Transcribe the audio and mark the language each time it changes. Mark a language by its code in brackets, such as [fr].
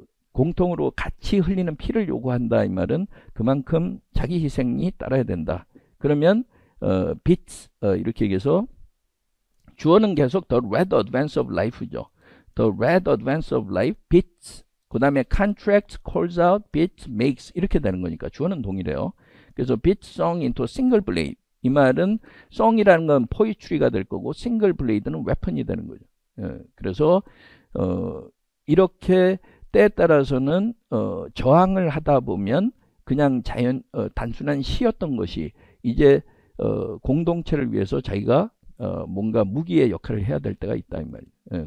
[ko] 공통으로 같이 흘리는 피를 요구한다. 이 말은 그만큼 자기 희생이 따라야 된다. 그러면 beats 이렇게 얘기해서 주어는 계속 [en] the red advance of life [ko] 죠. [en] The red advance of life beats. [ko] 그 다음에 [en] contracts, calls out, beats, makes [ko] 이렇게 되는 거니까 주어는 동일해요. 그래서 [en] beat song into single blade. [ko] 이 말은 song이라는 건 poetry가 될 거고 single blade는 weapon이 되는 거죠. 그래서 이렇게 때에 따라서는 저항을 하다 보면 그냥 단순한 시였던 것이 이제 공동체를 위해서 자기가 뭔가 무기의 역할을 해야 될 때가 있다 이 말이에요.